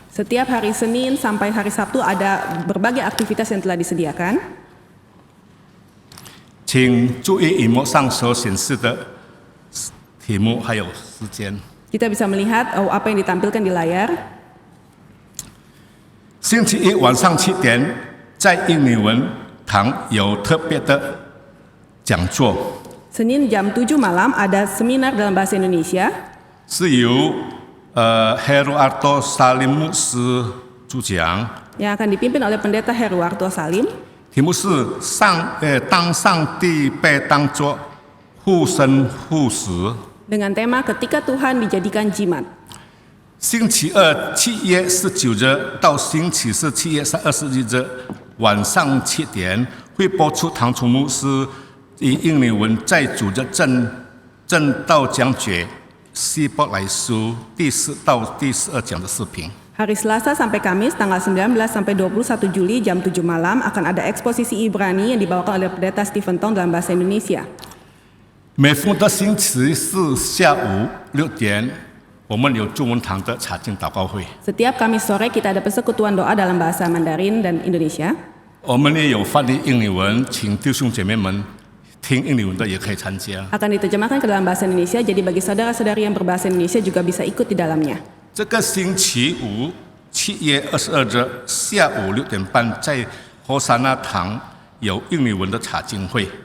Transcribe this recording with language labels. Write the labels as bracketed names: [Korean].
[Indonesian] Setiap hari Senin sampai hari Sabtu ada berbagai aktivitas yang telah disediakan. [Chinese] 请注意荧幕上所显示的题目还有时间。 [Indonesian] Kita bisa melihat apa yang ditampilkan di layar. [Chinese] 星期一晚上7点，在印尼文堂有特别的讲座， [Indonesian] Senin jam 7 malam ada seminar dalam bahasa Indonesia [Chinese] 是由Heruarto Salim 牧师主讲， [Indonesian] yang akan dipimpin oleh Pendeta Heruarto Salim. [Chinese] 题目是当上帝被当作护身护食。 [Indonesian] Dengan tema ketika Tuhan dijadikan jimat. [Chinese] 星期二7月19日到星期四7月21日晚上7点会播出唐崇牧师以印尼文在主日正道讲解希伯来书第4到第12讲的视频。 [Indonesian] Hari Selasa sampai Kamis tanggal 19 sampai 21 Juli jam 7 malam akan ada eksposisi Ibrani yang dibawakan oleh Pendeta Stephen Tong dalam bahasa Indonesia. [Chinese] 每逢的星期四下午6点，我们有中文堂的查经祷告会， [Indonesian] Setiap Kamis sore kita ada persekutuan doa dalam bahasa Mandarin dan Indonesia. [Chinese] 我们也有翻译印尼文，请弟兄姐妹们听印尼文的也可以参加。 [Indonesian] Akan diterjemahkan ke dalam bahasa Indonesia, jadi bagi saudara-saudari yang berbahasa Indonesia juga bisa ikut di dalamnya. [Chinese] 这个星期五7月22日下午6点半，在和沙那堂有印尼文的查经会。